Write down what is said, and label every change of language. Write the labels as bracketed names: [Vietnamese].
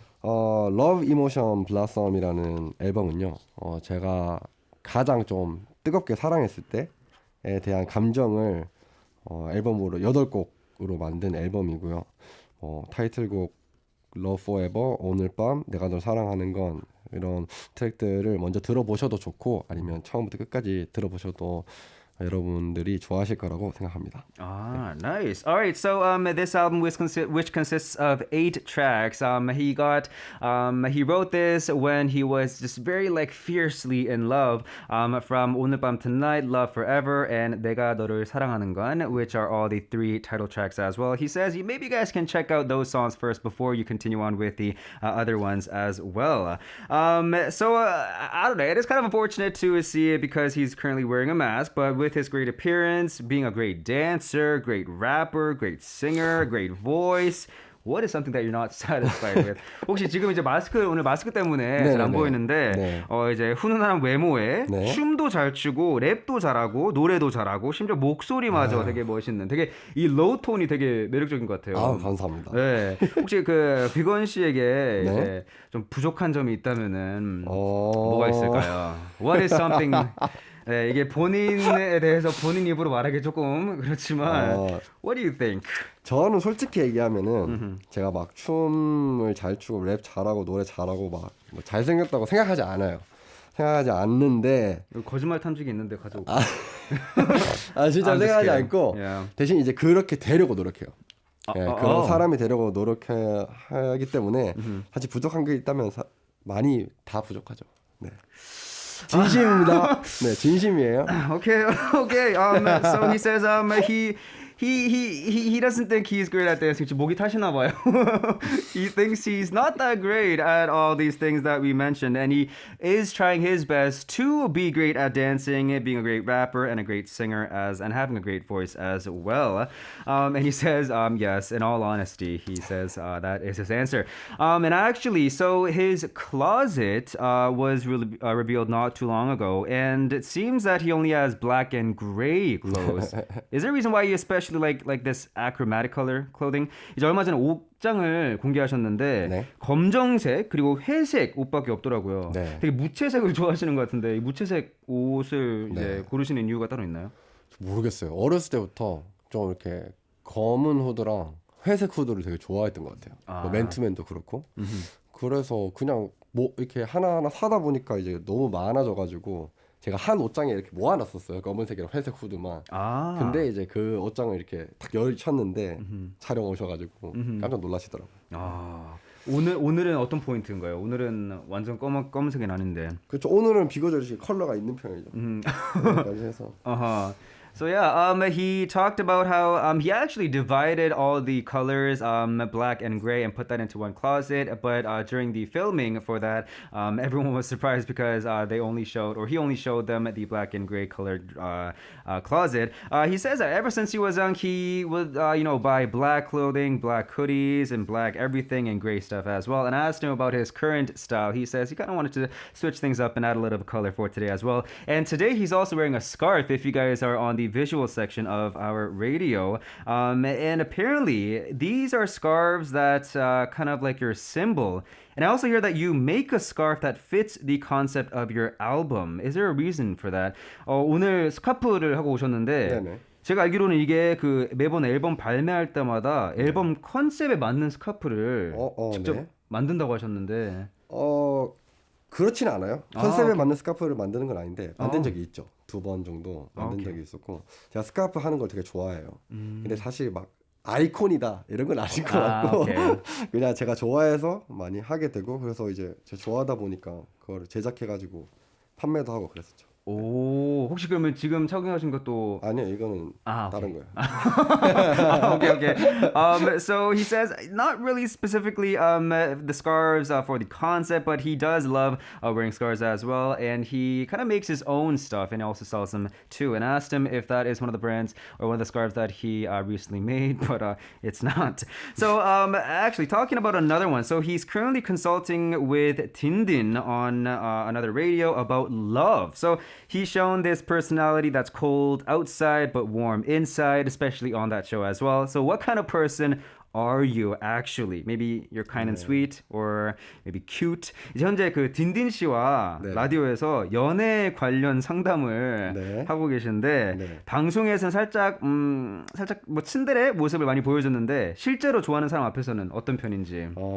[Korean] Love, Emotion, Blossom이라는 앨범은요. 제가 가장 좀 뜨겁게 사랑했을 때에 대한 감정을 앨범으로 8곡으로 만든 앨범이고요. 타이틀곡 Love Forever, 오늘 밤, 내가 널 사랑하는 건 이런 트랙들을 먼저 들어보셔도 좋고 아니면 처음부터 끝까지 들어보셔도 여러분들이 좋아하실 거라고 생각합니다. [English] Ah, nice. All right, so this album which consists of 8 tracks. He wrote this when he was just very like fiercely in love. From 오늘 밤 Tonight, Love Forever, and 내가 너를 사랑하는 건, which are all the 3 title tracks as well. He says maybe you guys can check out those songs first before you continue on with the other ones as well. So I don't know. It is kind of unfortunate to see it because he's currently wearing a mask, but with his great appearance, being a great dancer, great rapper, great singer, great voice. What is something that you're not satisfied with? [Korean] 혹시 지금 이제 오늘 마스크 때문에 잘 안 보이는데 네. 이제 훈훈한 외모에 네. 춤도 잘 추고 랩도 잘하고 노래도 잘하고 심지어 목소리마저 되게 멋있는 되게 이 로우 톤이 되게 매력적인 것 같아요. 감사합니다. 네. 혹시 그 비건 씨에게 네. 이제 좀 부족한 점이 있다면은 뭐가 있을까요? [English] What is something? [Korean] 네, 이게 본인에 대해서 본인 입으로 말하기 조금 그렇지만 [English] What do you think? [Korean] 저는 솔직히 얘기하면은 제가 막 춤을 잘 추고 랩 잘하고 노래 잘하고 막 뭐 잘생겼다고 생각하지 않아요. 생각하지 않는데 거짓말 탐지기 있는데 가져오고 진짜 생각하지 않고 대신 이제 그렇게 되려고 노력해요. 그런 사람이 되려고 노력하기 때문에 사실 부족한 게 있다면 많이 다 부족하죠. 네. 진심입니다. 네, 진심이에요. [English] Okay. So he says he doesn't think he's great at dancing. [Korean] 지금 목이 타시나 봐요. [English] He thinks he's not that great at all these things that we mentioned, and he is trying his best to be great at dancing, being a great rapper and a great singer and having a great voice as well. And he says, yes, in all honesty, he says that is his answer. And actually, so his closet was revealed not too long ago, and it seems that he only has black and gray clothes. Is there a reason why you especially like this achromatic color clothing? [Korean] 이제 얼마 전에 옷장을 공개하셨는데 네. 검정색 그리고 회색 옷밖에 없더라고요. 네. 되게 무채색을 좋아하시는 것 같은데 이 무채색 옷을 이제 네. 고르시는 이유가 따로 있나요? 모르겠어요. 어렸을 때부터 좀 이렇게 검은 후드랑 회색 후드를 되게 좋아했던 것 같아요. 뭐 맨투맨도 그렇고. 그래서 그냥 뭐 이렇게 하나하나 사다 보니까 이제 너무 많아져가지고 제가 한 옷장에 이렇게 모아놨었어요. 검은색이랑 회색 후드만. 근데 이제 그 옷장을 이렇게 딱 열쳤는데 촬영 오셔가지고 깜짝 놀라시더라고요. 오늘은 어떤 포인트인가요? 오늘은 완전 검은색은 아닌데. 그렇죠. 오늘은 비거저리 컬러가 있는 편이죠. 여기까지 해서. [English] So yeah, he talked about how he actually divided all the colors, black and gray, and put that into one closet. But during the filming for that, everyone was surprised because he only showed them the black and gray colored closet. He says that ever since he was young, he would buy black clothing, black hoodies, and black everything, and gray stuff as well. And I asked him about his current style. He says he kind of wanted to switch things up and add a little bit of color for today as well. And today he's also wearing a scarf. If you guys are on the visual section of our radio, and apparently these are scarves that kind of like your symbol. And I also hear that you make a scarf that fits the concept of your album. Is there a reason for that? [Korean] 오늘 스카프를 하고 오셨는데 네네. 제가 알기로는 이게 그 매번 앨범 발매할 때마다 앨범 컨셉에 맞는 스카프를 직접 네. 만든다고 하셨는데 그렇진 않아요. 컨셉에 오케이. 맞는 스카프를 만드는 건 아닌데 만든 적이 있죠. 2번 정도 만든 적이 있었고 제가 스카프 하는 걸 되게 좋아해요. 근데 사실 막 아이콘이다 이런 건 아닌 것 같고 그냥 제가 좋아해서 많이 하게 되고 그래서 이제 제가 좋아하다 보니까 그걸 제작해가지고 판매도 하고 그랬었죠. 오, 혹시 그러면 지금 착용하신 것도 아니요, 이거는 다른 거예요. [English] okay. So he says not really specifically the scarves for the concept, but he does love wearing scarves as well, and he kind of makes his own stuff and also sells them too. And I asked him if that is one of the brands or one of the scarves that he recently made, but it's not. So actually talking about another one, so he's currently consulting with Tindin on another radio about love. So he's shown this personality that's cold outside but warm inside, especially on that show as well. So what kind of person are you actually? Maybe you're kind and sweet or maybe cute. [Korean] 이제 현재 그 딘딘 씨와 라디오에서 연애 관련 상담을 하고 계신데 방송에서는 살짝 뭐 츤데레 모습을 많이 보여줬는데 실제로 좋아하는 사람 앞에서는 어떤 편인지.